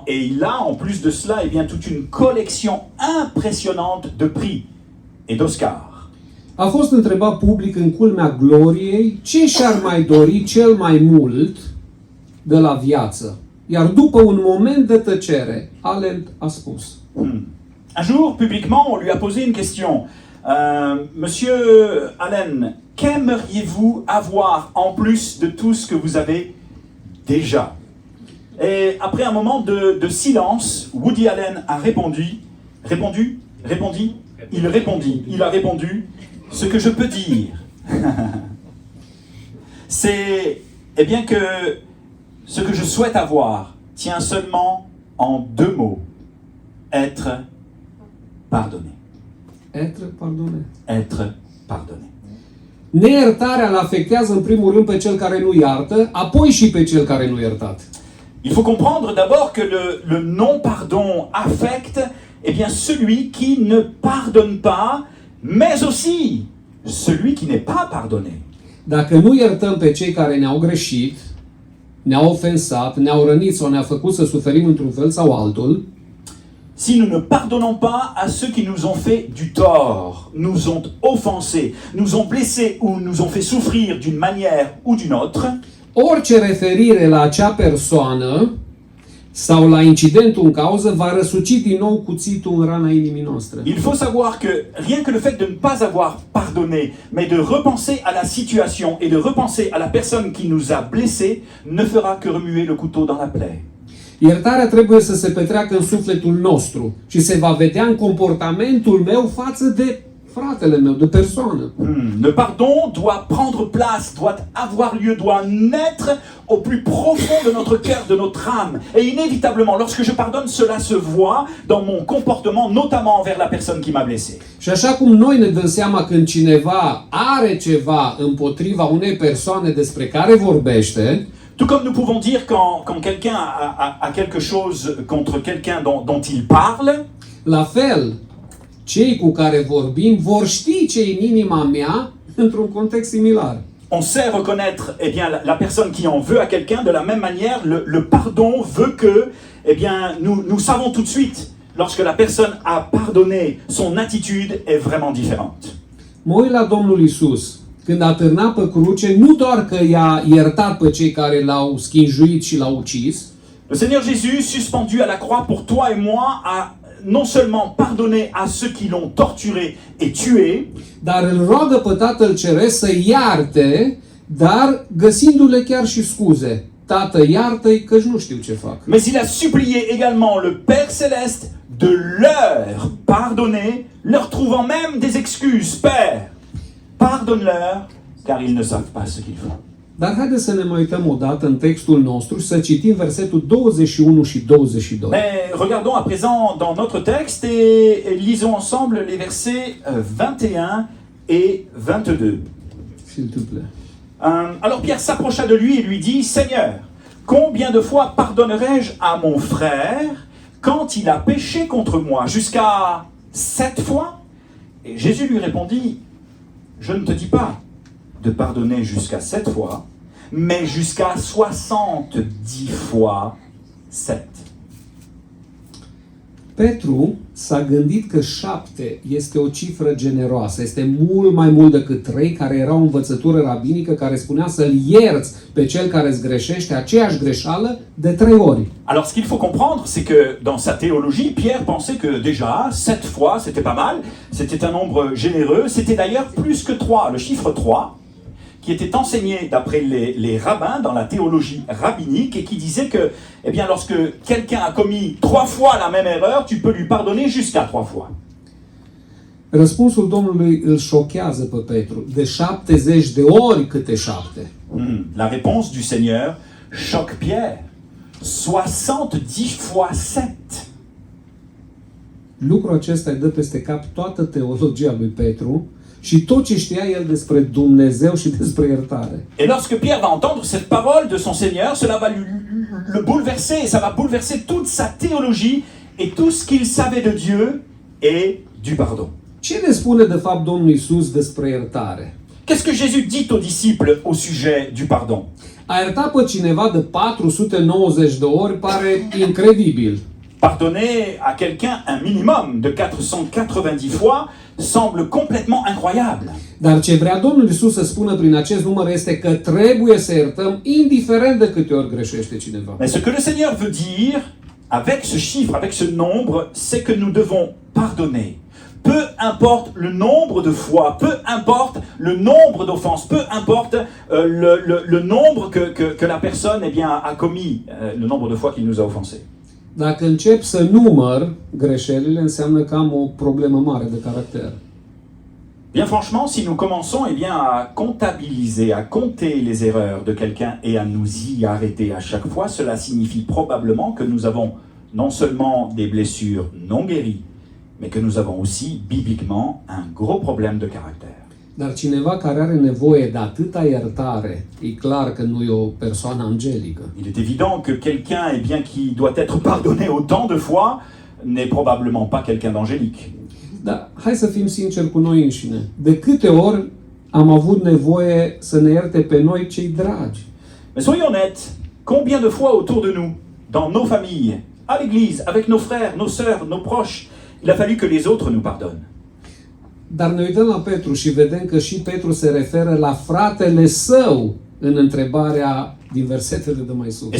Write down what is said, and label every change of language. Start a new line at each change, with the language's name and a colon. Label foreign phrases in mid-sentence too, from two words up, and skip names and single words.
French: Et il a en plus de cela toute une collection impressionnante de prix et d'Oscars.
Romanian: A fost întrebat public în culmea gloriei ce și-ar mai dori cel mai mult de la viață. Iar după un moment de tăcere, Allen a spus:
French: Un jour, publiquement, on lui a posé une question. Monsieur Allen, qu'aimeriez-vous avoir en plus de tout ce que vous avez déjà? Et après un moment de silence, Woody Allen a il a répondu, ce que je peux dire, c'est que ce que je souhaite avoir tient seulement en deux mots, être pardonné. Être pardonné. Être pardonné.
Romanian: Neiertarea îl afectează în primul rând pe cel care nu iartă, apoi și pe cel care nu iertat.
French: Il faut comprendre d'abord que le non-pardon affecte celui qui ne pardonne pas, mais aussi celui qui n'est pas pardonné.
Romanian: Dacă nu iertăm pe cei care ne-au greșit, ne-au ofensat, ne-au rănit sau ne-au făcut să suferim într-un fel sau altul,
French: si nous ne pardonnons pas à ceux qui nous ont fait du tort, nous ont offensés, nous ont blessés ou nous ont fait souffrir d'une manière ou d'une autre,
Romanian: orice referire la acea persoană sau la incidentul în cauză va răsuci din nou cuțitul în rana inimii noastre.
French: il faut savoir que rien que le fait de ne pas avoir pardonné, mais de repenser à la situation et de repenser à la personne qui nous a blessés, ne fera que remuer le couteau dans la plaie.
Romanian: Iertarea trebuie să se petreacă în sufletul nostru și se va vedea în comportamentul meu față de fratele meu, de persoană.
French: Le pardon doit prendre place, doit avoir lieu, doit naître au plus profond de notre cœur, de notre âme. Et inévitablement, lorsque je pardonne, cela se voit dans mon comportement, notamment envers la personne qui m'a blessé.
Romanian: Și așa cum noi ne dăm seama când cineva are ceva împotriva unei persoane despre care vorbește,
French: Tout comme nous pouvons dire quand quelqu'un a quelque chose contre quelqu'un dont il parle,
Romanian: la fel, cei cu care vorbim vor ști ce e în inima mea într-un context similar.
French: on sait reconnaître eh bien, la personne qui en veut à quelqu'un. De la même manière, le pardon veut que eh bien, nous savons tout de suite, lorsque la personne a pardonné, son attitude est vraiment différente.
Romanian: Mă uit la Domnul Iisus, când a târnat pe cruce, nu doar că i-a iertat pe cei care l-au schinjuit și l-au ucis,
French: Le Seigneur Jésus, suspendu à la croix pour toi et moi, a non seulement pardonné à ceux qui l'ont torturé et tué,
Romanian: dar îl roagă pe Tatăl Ceresc să iarte, dar găsindu-le chiar și scuze. Tată, iartă-i căci nu știu ce fac.
French: mais il a supplié également le Père Céleste de leur pardonner, leur trouvant même des excuses. Père, pardonne-leur, car ils ne savent pas ce qu'ils font.
Romanian: Dar haideți să ne mai uităm o dată în textul nostru și să citim versetul 21 și 22.
French: Mais regardons à présent dans notre texte et lisons ensemble les versets 21 et 22. S'il te plaît. Alors Pierre s'approcha de lui et lui dit, Seigneur, combien de fois pardonnerai-je à mon frère quand il a péché contre moi? Jusqu'à 7 fois? Et Jésus lui répondit, je ne te dis pas de pardonner jusqu'à 7 fois, mais jusqu'à 70 fois 7.
Romanian: Petru s-a gândit că 7 este o cifră generoasă, este mult mai mult decât 3, care era o învățătură rabinică care spunea să-l ierți pe cel care îți greșește aceeași greșeală de 3 ori.
French: Alors ce qu'il faut comprendre, c'est que dans sa théologie, Pierre pensait que déjà 7 fois, c'était pas mal, c'était un nombre généreux, c'était d'ailleurs plus que 3, le chiffre 3, qui était enseigné d'après les rabbins dans la théologie rabbinique et qui disait que, eh bien, lorsque quelqu'un a commis 3 fois la même erreur, tu peux lui pardonner jusqu'à 3 fois.
Romanian: Răspunsul Domnului îl șochează pe Petru, de 70 de ori câte 7.
French: La réponse du Seigneur choque Pierre. 70 fois 7.
Romanian: Lucrul acesta îi dă peste cap toată teologia lui Petru și tot ce știa el despre Dumnezeu și despre iertare.
French: Et lorsque Pierre va entendre cette parole de son Seigneur, cela va le bouleverser, et ça va bouleverser toute sa théologie et tout ce qu'il savait de Dieu et du pardon.
Romanian: Ce ne spune de fapt Domnul Iisus despre iertare?
French: Qu'est-ce que Jésus dit aux disciples au sujet du pardon?
Romanian: A ierta pe cineva de 490 de ori pare incredibil.
French: Pardonner à quelqu'un un minimum de 490 fois semble complètement incroyable.
Romanian: Dar ce vrea Domnul Iisus să spună prin acest număr este că trebuie să iertăm indiferent de câte ori greșește cineva.
French: Mais ce que le Seigneur veut dire avec ce chiffre, avec ce nombre, c'est que nous devons pardonner. Peu importe le nombre de fois, peu importe le nombre d'offenses, peu importe le nombre que la personne eh bien, a commis, le nombre de fois qu'il nous a offensés.
Romanian: Dacă încep să număr greșelile, înseamnă că am o problemă mare de caracter.
French: Bien franchement, si nous commençons eh bien, à comptabiliser, à compter les erreurs de quelqu'un et à nous y arrêter à chaque fois, cela signifie probablement que nous avons non seulement des blessures non guéries, mais que nous avons aussi, bibliquement, un gros problème de caractère.
Romanian: Dar cineva care are nevoie de atâta iertare, e clar că nu e o persoană angelică.
French: Il est évident que quelqu'un eh bien, qui doit être pardonné autant de fois n'est probablement pas quelqu'un d'angélique.
Romanian: Dar hai să fim sinceri cu noi înșine. De câte ori am avut nevoie să ne ierte pe noi cei dragi.
French: Mais soyons honnêtes, combien de fois autour de nous, dans nos familles, à l'église, avec nos frères, nos sœurs, nos proches, il a fallu que les autres nous pardonnent.
Romanian: Dar ne uităm la Petru și vedem că și Petru se referă la fratele său în întrebarea din versetele de mai sus.